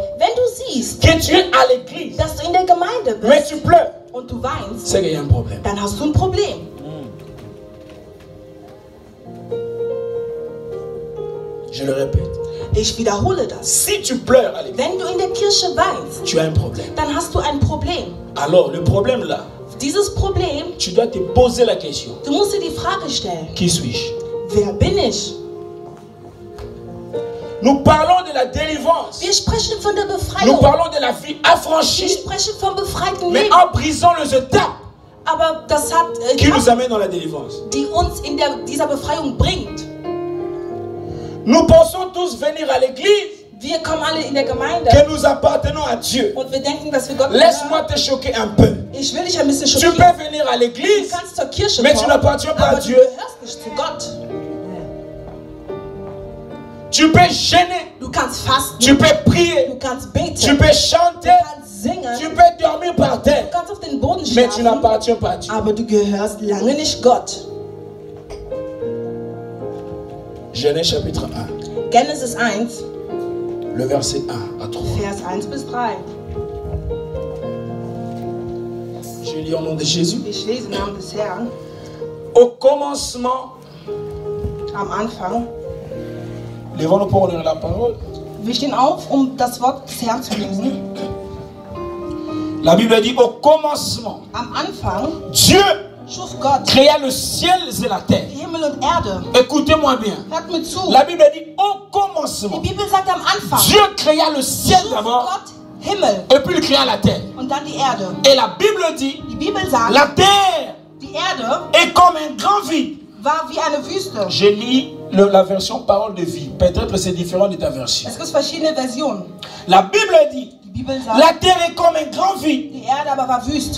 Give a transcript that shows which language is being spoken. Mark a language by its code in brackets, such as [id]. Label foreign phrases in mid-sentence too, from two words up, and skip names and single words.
[de] wenn du siehst, [fr] que tu es à l'église, [de] dass du in der Gemeinde [fr] mais [de] bist [fr] tu pleures, [de] und du weinst, [fr] c'est qu'il y a un problème. [de] dann hast du ein Problem. [fr] Je le répète. [de] Ich wiederhole das. [fr] Si tu pleures à l'église, [de] Wenn du in der Kirche weinst, [fr] tu as un problème. [de] dann hast du ein Problem. [fr] Alors, le problème là, [de] Dieses Problem, [fr] tu dois te poser la question. [de] du musst dir die Frage stellen, [fr] Qui suis-je? [de] wer bin ich? [fr] Nous parlons de la délivrance. [de] Wir sprechen von der [fr] Nous [de] Befreiung. [fr] parlons de la vie [de] Wir [fr] affranchie. [de] sprechen vom befreiten [fr] Mais [de] Leben. [fr] en brisant les étapes [de] Aber das hat, [fr] qui nous amènent dans la délivrance. [de] die uns in dieser Befreiung bringt. [fr] Nous pensons tous venir à l'église [de] Wir kommen alle in der Gemeinde [fr] que nous appartenons à Dieu. [de] und wir denken, dass wir Gott [fr] Laisse-moi [de] gehören. [fr] te choquer un peu. [de] Ich will dich ein bisschen [fr] Tu [de] schockieren. [fr] peux venir à [de] Du [fr] l'église, [de] kannst zur Kirche [fr] mais tu [de] kommen, [fr] n'appartiens pas à [de] aber du [fr] Dieu. [de] gehörst nicht zu Gott. [fr] Tu peux gêner, [de] Du kannst fasten, [fr] tu peux prier, [de] du kannst [fr] tu [de] beten, [fr] peux [de] du [fr] chanter, [de] kannst singen, [fr] tu peux dormir par [de] du [fr] terre, [de] kannst auf den Boden [fr] mais tu [de] schlafen, [fr] n'appartiens pas à Dieu. [de] aber du gehörst lange nicht Gott. [fr] Genèse chapitre 1, [de] Genesis 1, [fr] le verset 1 à 3. [de] Vers 1 bis 3. [fr] Je lis au nom de Jésus. [de] Ich lese im Namen des Herrn. [fr] Au commencement, [de] Am Anfang. [fr] levons-nous pour lire la parole. [de] Wir stehen auf, um das Wort des Herrn zu lesen. [fr] La Bible dit au commencement, [de] Am Anfang [fr] Dieu [de] schuf Gott [fr] créa le ciel et la terre. [de] Himmel und Erde. [fr] Écoutez-moi bien. [de] Hört mir zu. [fr] La Bible dit au [de] Die [fr] commencement, [de] Bibel sagt am Anfang, [fr] Dieu créa le ciel [de] schuf [fr] d'abord [de] Gott Himmel [fr] et puis il créa la terre. [de] und dann die Erde. [fr] Et la Bible dit [de] Die Bibel sagt, [fr] la terre [de] die Erde [fr] est comme un grand vide. [de] war wie eine Wüste. [fr] Je lis la version parole de vie. Peut-être c'est différent de ta version. [de] Es gibt verschiedene Versionen. [fr] La Bible dit [de] Die Bibel sagt, [fr] la terre est comme un grand vide. [de] die Erde aber war wüst